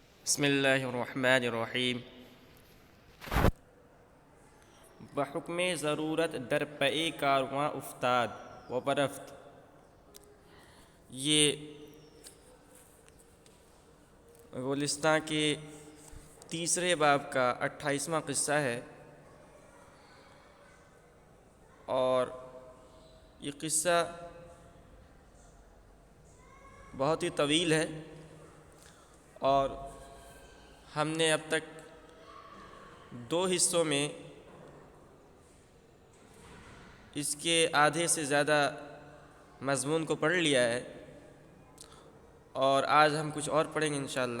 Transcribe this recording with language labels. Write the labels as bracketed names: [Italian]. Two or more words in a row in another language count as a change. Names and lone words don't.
[Arabic] بسم اللہ الرحمن الرحیم۔ [Persian] بحکم ضرورت در پے کارواں افتاد و برفت۔ [Urdu] یہ گلستاں کے تیسرے باب کا 28واں قصہ ہے، اور یہ قصہ بہت ہی طویل ہے، اور ہم نے اب تک 2 حصوں میں اس کے آدھے سے زیادہ مضمون کو پڑھ لیا ہے، اور آج ہم کچھ اور پڑھیں گے انشاءاللہ۔